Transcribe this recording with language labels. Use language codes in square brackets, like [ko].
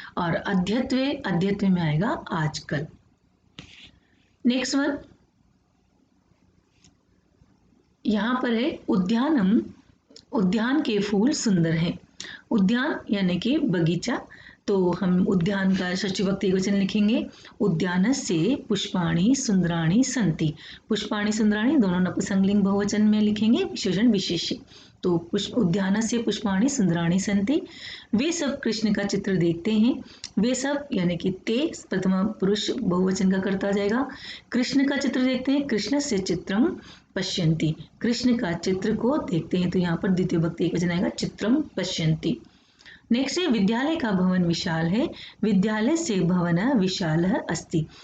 [hi] और अद्यत्वे, अद्यत्वे में आएगा आजकल। नेक्स्ट वन यहाँ पर है उद्यानम, उद्यान के फूल सुंदर हैं। उद्यान यानी कि बगीचा, तो हम उद्यान का षष्ठी विभक्ति एकवचन लिखेंगे। [sa] उद्यानस्य पुष्पाणि सुंदराणि सन्ति। [hi] पुष्पाणि सुंदराणि दोनों नपुंसकलिंग बहुवचन में लिखेंगे, विशेषण विशेष्य। [sa] तो उद्यानस्य पुष्पाणि सुंदराणि सन्ति। [hi] वे सब कृष्ण का चित्र देखते हैं। वे सब यानी कि ते प्रथमा पुरुष बहुवचन का करता जाएगा। कृष्ण का चित्र देखते हैं, [sa] कृष्णस्य चित्रम पश्यन्ति। [hi] कृष्ण का चित्र को देखते हैं, तो यहाँ पर द्वितीय विभक्ति एकवचन आएगा चित्रम पश्यन्ति। नेक्स्ट है विद्यालय का भवन विशाल है। [sa] विद्यालय से भवन विशाल अस्ति।